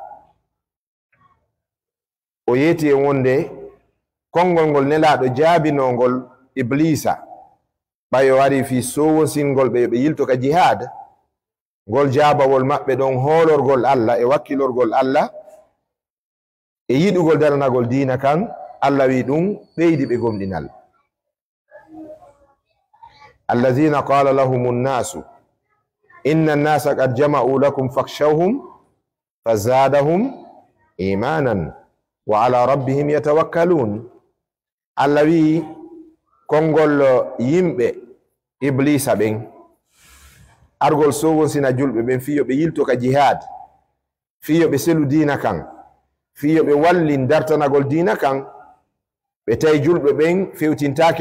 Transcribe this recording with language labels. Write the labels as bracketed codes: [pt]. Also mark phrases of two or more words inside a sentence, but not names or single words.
[ff] o yeti e wonde konngol ngol nelaɗo jaabinongol iblisa ɓayo wari fi sowosingol ɓe yilto ka jihad ngol jaabawol maɓɓe ɗon hoolorgol Allah e wakkilorgol Allah e yiɗugol daranagol diina kan Allah wi ɗum ɓeydi ɓe gomɗinal [ar] الذين قال لهم الناس إن الناس قد جمعوا لكم فاخشوهم فزادهم إيمانا وعلى ربهم يتوكلون [ff] Allah wi konngol yimɓe iblisa ɓen argol sowonsina julɓe ɓen fiyo ɓe yilto ka jihad fiyo ɓe selu diina kan fiyo ɓe wallin dartanagol diina kan ɓe tawi julɓe ɓen fewtintake